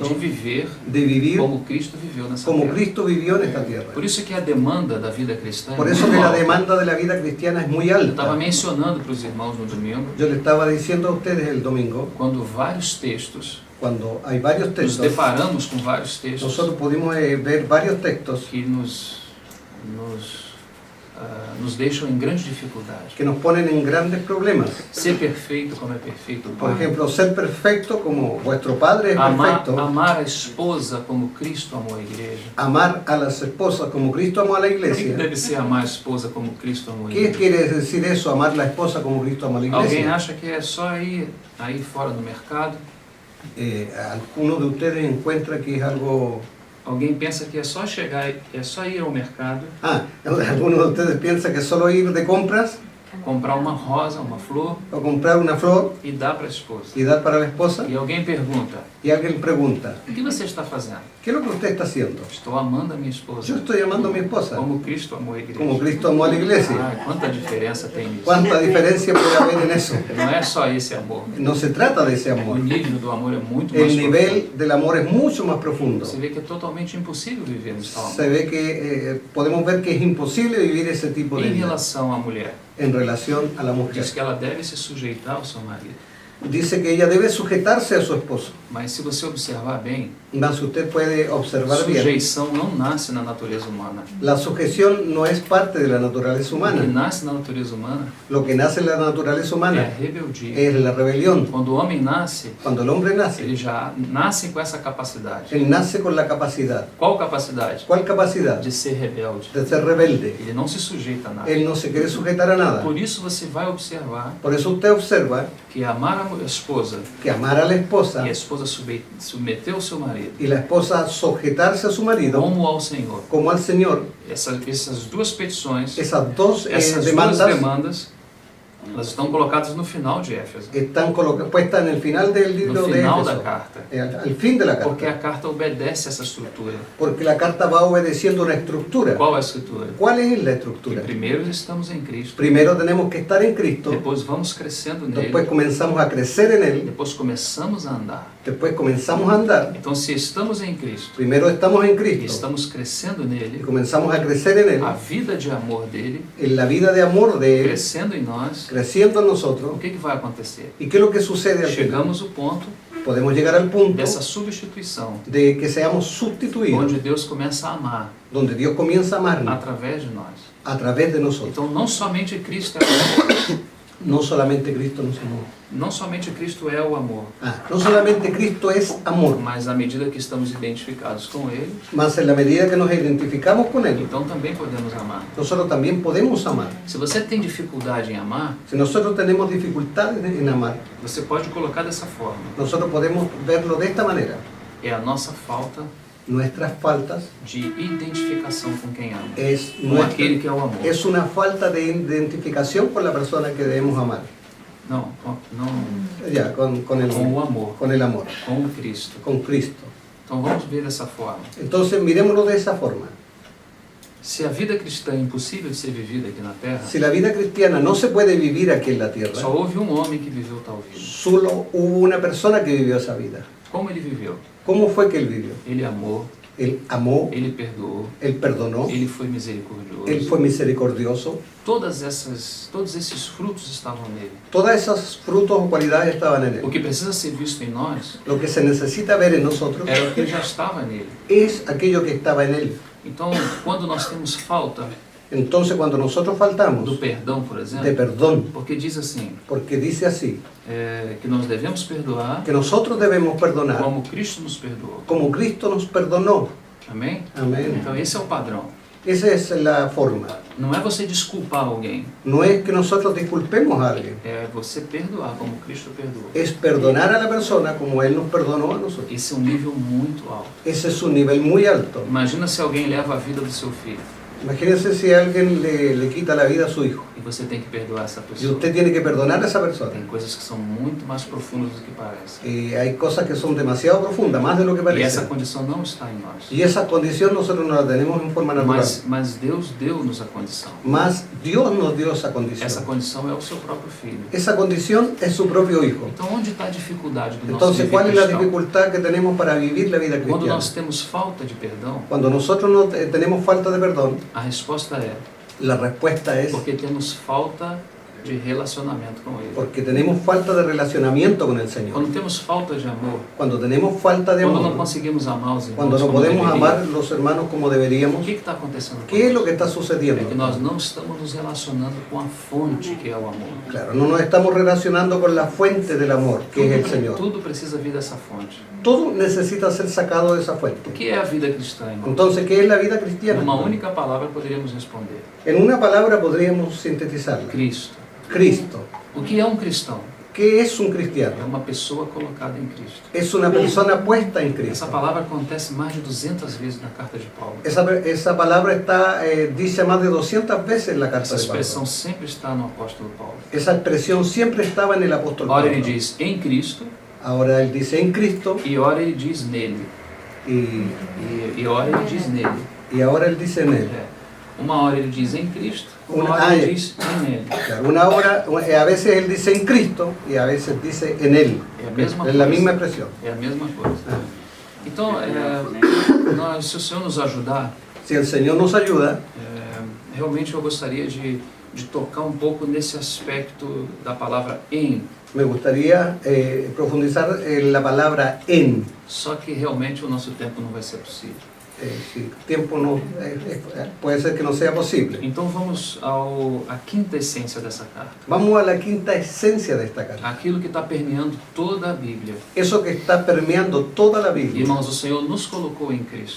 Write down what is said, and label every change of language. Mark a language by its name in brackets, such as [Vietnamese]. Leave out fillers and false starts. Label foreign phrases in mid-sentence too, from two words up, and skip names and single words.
[Portuguese] viver [Spanish] de vivir [Portuguese] como Cristo viveu nessa [Spanish] como [Portuguese] terra. [Spanish] Cristo vivió en esta tierra. [Portuguese] Por isso que a demanda da vida cristã [Spanish] Por [Portuguese] é [Spanish] eso [Portuguese] muito [Spanish] que la [Portuguese] alta. [Spanish] demanda de la vida cristiana es muy [Portuguese] Eu estava [Spanish] alta. [Portuguese] mencionando para os irmãos no domingo, [Spanish] Yo le estaba diciendo a ustedes el domingo, [Portuguese] quando vários textos, [Spanish] cuando hay varios [Portuguese] nos [Spanish] textos, [Portuguese] deparamos com vários textos [Spanish] nosotros pudimos ver varios textos [Portuguese] que nos nos deixam em grande dificuldade. [Spanish] que nos ponen en grandes problemas. [Portuguese] Ser perfeito como é perfeito o [Spanish] Por [Portuguese] Pai. [Spanish] ejemplo, ser perfecto como vuestro Padre es perfecto. [Portuguese] Amar a esposa como Cristo amou a igreja. [Spanish] Amar a las esposas como Cristo amó a la [Portuguese] O que [Spanish] iglesia. [Portuguese] deve ser amar a esposa como Cristo amou a [Spanish] ¿Qué [Portuguese] igreja? [Spanish] quiere decir eso, amar la esposa como Cristo amó a la [Portuguese] Alguém [Spanish] iglesia? [Portuguese] acha que é só ir aí fora no mercado? [Spanish] ¿Alguno de ustedes encuentra que es algo... [Portuguese] Alguém pensa que é só chegar, é só ir ao mercado, [Spanish] ¿Alguno de ustedes piensa que solo ir de compras [Portuguese] comprar uma rosa, uma flor [Spanish] o comprar una flor [Portuguese] e dar para a esposa? [Spanish] y dar para la esposa? [Portuguese] E alguém pergunta: [Spanish] Y alguien pregunta, [Portuguese] o que você está fazendo? [Spanish] ¿qué es lo que usted está haciendo? [Portuguese] Estou amando a minha esposa. [Spanish] Yo estoy amando a mi esposa [Portuguese] Como Cristo amou a igreja. [Spanish] como Cristo amó a la iglesia. [Portuguese] Quanta diferença tem nisso. [Spanish] ¿Cuánta diferencia puede haber en eso? [Portuguese] Não é só esse amor. [Spanish] No se trata de ese [Portuguese] O [Spanish] amor. [Portuguese] nível do amor é muito mais [Spanish] El [Portuguese] profundo. [Spanish] nivel del amor es mucho más profundo. [Portuguese] Você vê que é totalmente impossível vivermos tal amor. [Spanish] Se ve que podemos ver que es imposible vivir ese tipo de [Portuguese] Em [Spanish] vida [Portuguese] relação à mulher, [Spanish] en relación a la mujer. [Portuguese] diz que ela deve se sujeitar ao seu marido. [Spanish] Dice que ella debe sujetarse a su esposo. [Portuguese] Mas se você observar bem, [Spanish] Mas usted puede observar bien. [Portuguese] sujeição não nasce na natureza humana. [Spanish] La sujeción no es parte de la naturaleza [Portuguese] O que [Spanish] humana. [Portuguese] nasce na natureza humana [Spanish] Lo que nace en la naturaleza [Portuguese] é a [Spanish] humana [Portuguese] rebeldia. [Spanish] es la rebelión. [Portuguese] Quando o homem nasce, [Spanish] Cuando el hombre nace, [Portuguese] ele já nasce com essa capacidade. [Spanish] él nace con la capacidad. [Portuguese] Qual capacidade? [Spanish] ¿Cuál capacidad? [Portuguese] De ser rebelde. [Spanish] De ser rebelde. [Portuguese] Ele não se sujeita a nada. [Spanish] Él no se quiere sujetar a nada. [Portuguese] Por isso você vai observar [Spanish] Por eso usted observa [Portuguese] que amar a esposa [Spanish] que amar a la esposa [Portuguese] e a esposa submeter ao seu marido [Spanish] y la esposa sujetarse a su marido [Portuguese] como ao Senhor. [Spanish] como al Señor, [Portuguese] Essas duas petições, [Spanish] esas dos [Portuguese] essas duas [Spanish] demandas [Portuguese] demandas, elas estão colocadas no final de Éfeso, [Spanish] están puestas en el final del libro [Portuguese] no [Spanish] de [Portuguese] final da [Spanish] Éfeso, [Portuguese] carta, [Spanish] al fin de la [Portuguese] porque [Spanish] carta, [Portuguese] a carta obedece essa estrutura. [Spanish] porque la carta va obedeciendo una estructura. [Portuguese] Qual é a estrutura? [Spanish] ¿Cuál es la [Portuguese] Que [Spanish] estructura? [Portuguese] primeiro estamos em Cristo, [Spanish] Primero tenemos que estar en Cristo, [Portuguese] depois vamos crescendo nele, [Spanish] después comenzamos a crecer en Él, [Portuguese] depois começamos a andar. [Spanish] después comenzamos a andar. [Portuguese] Então, se estamos em Cristo [Spanish] Primero estamos en [Portuguese] e [Spanish] Cristo [Portuguese] estamos crescendo [Spanish] y [Portuguese] nele, [Spanish] comenzamos a crecer en Él, [Portuguese] a vida de amor dele [Spanish] en la vida de amor de Él, [Portuguese] crescendo em nós, [Spanish] creciendo en [Portuguese] o [Spanish] nosotros. [Portuguese] que vai acontecer? [Spanish] ¿Y qué es lo que sucede al final? [Portuguese] Chegamos ao ponto [Spanish] Podemos llegar al punto [Portuguese] dessa substituição, [Spanish] de que seamos sustituidos, [Portuguese] onde Deus começa a amar [Spanish] donde Dios comienza a amarnos [Portuguese] através de nós. [Spanish] a través de nosotros. [Portuguese] Então, não somente Cristo é o amor, [Spanish] No solamente Cristo nos amó. [Portuguese] não somente Cristo é o amor, [Spanish] No solamente Cristo es amor, [Portuguese] mas à medida que estamos identificados com Ele, [Spanish] mas en la medida que nos identificamos con Él, [Portuguese] então também podemos amar. [Spanish] nosotros también podemos amar. [Portuguese] Se você tem dificuldade em amar, [Spanish] Si nosotros tenemos dificultades en amar, [Portuguese] você pode colocar dessa forma: [Spanish] nosotros podemos verlo de esta manera. [Portuguese] é a nossa falta [Spanish] Nuestras faltas [Portuguese] de identificação com quem ama, [Spanish] es, [Portuguese] com aquele que é o amor. [Spanish] es una falta de identificación con la persona que debemos amar. [Portuguese] Não, [Spanish] Ya, con [Portuguese] com o amor, [Spanish] con el amor, [Portuguese] com o Cristo. [Spanish] con Cristo. [Portuguese] Então vamos ver dessa forma. [Spanish] Entonces miremoslo de esa forma. [Portuguese] Se a vida cristã é impossível de ser vivida aqui na Terra, [Spanish] Si la vida cristiana no se puede vivir aquí en la tierra, [Portuguese] só houve um homem que viveu tal vida. [Spanish] solo hubo una persona que vivió esa vida. [Portuguese] Como ele viveu? [Spanish] ¿Cómo fue que él vivió? [Portuguese] Ele amou, [Spanish] Él amó, [Portuguese] ele perdoou, [Spanish] él perdonó, [Portuguese] ele foi misericordioso. [Spanish] él fue misericordioso. [Portuguese] Todos esses frutos estavam nele. [Spanish] Todas esas frutos o cualidades estaban en [Portuguese] O [Spanish] él. [Portuguese] que precisa ser visto em nós [Spanish] Lo que se necesita ver en nosotros [Portuguese] era o que já estava nele. [Spanish] es aquello que estaba en él. [Portuguese] Então, quando nós temos falta [Spanish] Entonces cuando nosotros faltamos [Portuguese] do perdão, por [Spanish] de [Portuguese] exemplo, [Spanish] perdón, [Portuguese] porque diz assim, [Spanish] porque dice así, [Portuguese] que nós devemos perdoar [Spanish] que nosotros debemos perdonar [Portuguese] como Cristo nos perdoou. [Spanish] como Cristo nos perdonó. [Portuguese] Amém? [Spanish] Amén. [Portuguese] Então, esse é o padrão. [Spanish] Esa es la forma. [Portuguese] Não é você desculpar alguém, [Spanish] No es que nosotros disculpemos a alguien, [Portuguese] é você perdoar como Cristo perdoou. [Spanish] es perdonar a la persona como Él nos perdonó a nosotros. [Portuguese] Esse é um nível muito alto. [Spanish] Ese es un nivel muy alto. [Portuguese] Imagina se alguém leva a vida do seu filho [Spanish] Imagínense si alguien le quita la vida a su hijo [Portuguese] e você tem que perdoar essa [Spanish] y [Portuguese] pessoa. [Spanish] usted tiene que perdonar a esa persona. [Portuguese] Tem coisas que são muito mais profundas do que parecem. [Spanish] Hay cosas que son demasiado profundas, más de lo que [Portuguese] E essa [Spanish] parece. [Portuguese] condição não está em nós. [Spanish] Y esa condición nosotros no la tenemos en forma natural. [Portuguese] Mas Deus deu-nos a condição. [Spanish] Mas Dios nos dio esa [Portuguese] Essa [Spanish] condición. [Portuguese] condição é o seu próprio filho. [Spanish] Esa condición es su propio hijo. [Portuguese] Então, onde está a dificuldade do nosso [Spanish] Entonces, [Portuguese] viver [Spanish] ¿cuál es la [Portuguese] cristão? [Spanish] dificultad que tenemos para vivir la vida [Portuguese] Quando [Spanish] cristiana? [Portuguese] nós temos falta de perdão, [Spanish] Cuando nosotros no tenemos falta de perdón, [Portuguese] a resposta é [Spanish] la respuesta es [Portuguese] porque temos falta de relacionamento com Ele. [Spanish] porque tenemos falta de relacionamiento con el Señor. [Portuguese] Quando temos falta de amor, [Spanish] Cuando tenemos falta de [Portuguese] quando não [Spanish] amor, [Portuguese] conseguimos amar os irmãos [Spanish] cuando no [Portuguese] como [Spanish] podemos [Portuguese] deveríamos, [Spanish] amar los hermanos como [Portuguese] o [Spanish] deberíamos, [Portuguese] que está acontecendo? [Spanish] ¿qué es lo que está [Portuguese] É [Spanish] sucediendo? [Portuguese] que nós não estamos nos relacionando com a fonte que é o amor. [Spanish] Claro, no nos estamos relacionando con la fuente del amor, que es el Señor. [Portuguese] Tudo precisa vir dessa fonte. [Spanish] Todo necesita ser sacado de esa [Portuguese] O [Spanish] fuente. [Portuguese] que é a vida cristã, irmão? [Spanish] Entonces, ¿qué es la vida cristiana? [Portuguese] Numa única palavra poderíamos responder: [Spanish] En una palabra podríamos sintetizarla. [Portuguese] Cristo. [Spanish] Cristo. [Portuguese] O que é um cristão? [Spanish] ¿Qué es un [Portuguese] É [Spanish] cristiano? [Portuguese] uma pessoa colocada em Cristo. [Spanish] Es una persona puesta en [Portuguese] Essa [Spanish] Cristo. [Portuguese] palavra acontece mais de 200 vezes na carta de Paulo. [Spanish] Esa palabra está dice más de 200 veces en la carta [Portuguese] Essa [Spanish] de Pablo. [Portuguese] expressão sempre está no apóstolo Paulo. [Spanish] Esa expresión siempre estaba en el apóstol [Portuguese] Ora [Spanish] Pablo. [Portuguese] ele diz em Cristo [Spanish] Ahora él dice en Cristo [Portuguese] e ora ele diz nele. [Spanish] y, [Portuguese] E ora ele diz nele. [Spanish] y ahora él dice en él. [Portuguese] É. Uma hora ele diz em Cristo, uma Uma- hora ele ah, diz em nele. [Spanish] Claro, una hora, a veces él dice en Cristo y a veces dice en él. [Portuguese] É a mesma [Spanish] Es la [Portuguese] coisa. [Spanish] misma expresión. [Portuguese] É a mesma coisa. Ah. Então, se o Senhor nos ajudar, [Spanish] Si el Señor nos ayuda, [Portuguese] realmente eu gostaria de tocar um pouco nesse aspecto da palavra em. [Spanish] me gustaría profundizar en la palabra en. [Portuguese] Só que realmente o nosso tempo não vai ser possível. [Spanish] Si el tiempo no, puede ser que no sea posible. [Portuguese] Então vamos à quinta essência dessa carta. [Spanish] Vamos a la quinta esencia de esta carta. [Portuguese] Aquilo que está permeando toda a Bíblia. [Spanish] Eso que está permeando toda la Biblia. [Portuguese] Irmãos, o Senhor nos colocou em Cristo.